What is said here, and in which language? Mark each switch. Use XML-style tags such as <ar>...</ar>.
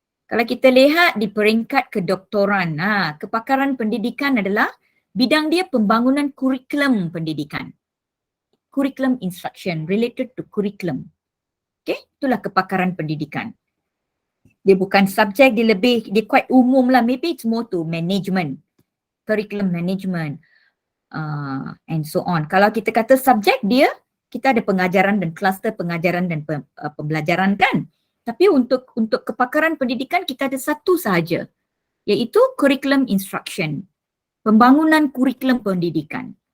<ms>Kalau kita lihat di peringkat kedoktoran, kepakaran pendidikan adalah bidang dia pembangunan kurikulum pendidikan.</ms> <en>Curriculum instruction, related to curriculum.</en> <ms>Okey, itulah kepakaran pendidikan. Dia bukan subjek, dia quite umum lah.</ms> <en>Maybe it's more to management, curriculum management, and so on.</en> <ms>Kalau kita kata subjek dia, kita ada pengajaran dan kluster pengajaran dan pembelajaran kan. Tapi untuk kepakaran pendidikan kita ada satu sahaja, iaitu curriculum instruction, pembangunan kurikulum pendidikan.</ms>